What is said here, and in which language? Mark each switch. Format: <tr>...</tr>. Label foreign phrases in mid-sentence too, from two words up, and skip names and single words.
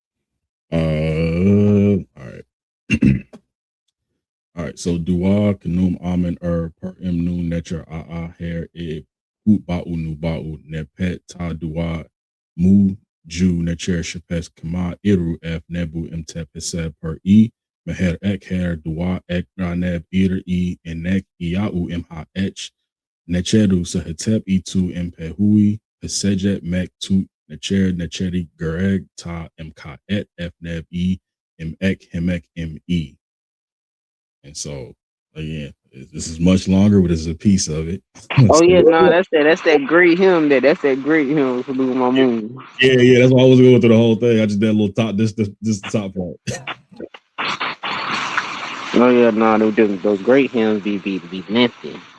<en>All right. All right, so</en> <egy>dua kanum amen per imnu necher hair e hoot ba'u nu ba'u nepet ta dua mu ju necher shapes kama iru f nebu imtep hesed per meher ek hair dua ek raneb ir enek iau imha ech necheru sahetep itu impehui pesejet mek tu necher necheri gereg ta mka et f neb im ek hemek im</egy> <en>And so again, this is much longer, but this is a piece of it. Oh So, yeah, no, that's that great hymn. That's that great hymn for Blue My Moon. yeah. That's why I was going through the whole thing. I just did a little top. This the top part. Oh yeah, no, those great hymns be lengthy.</en>